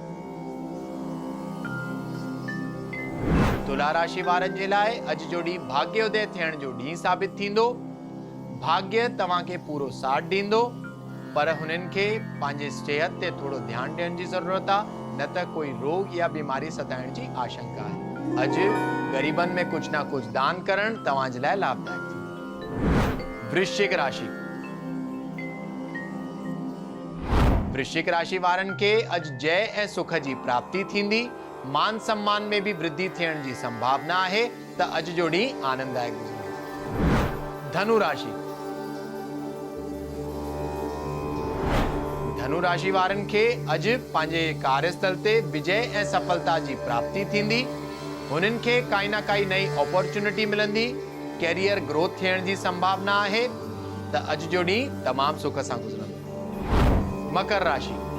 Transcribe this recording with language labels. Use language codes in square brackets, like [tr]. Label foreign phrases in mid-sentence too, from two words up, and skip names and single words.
[sd] तुला राशि वारनि जे लाइ अॼु जो ॾींहुं भाग्योदय थियण जो ॾींहुं साबित थींदो। भाग्य तव्हांखे पूरो साथ ॾींदो, पर हुननि खे पंहिंजे सेहत ते थोड़ो ध्यानु ॾियण जी ज़रूरत आहे, न त कोई रोग या बीमारी सताइण जी आशंका आहे। अॼु ग़रीबनि में कुछ ना कुछ दान करण तव्हांजे लाइ लाभदायक थींदो। वृश्चिक राशि। वृश्चिक राशि वारनि खे अॼु जय ऐं सुख जी प्राप्ति थींदी। मान सम्मान में भी वृद्धि थियण जी संभावना आहे त अॼु जो ॾींहुं आनंददायक गुज़रंदो। धनु राशि। धनु राशि वारनि खे अॼु पंहिंजे कार्यस्थल ते विजय ऐं सफलता जी प्राप्ति थींदी। हुननि खे काई ना काई नई अपॉर्चुनिटी मिलंदी। [en] career growth [sd] थियण जी संभावना आहे त अॼु जो ॾींहुं तमामु सुख सां गुज़रंदो। मकर राशि।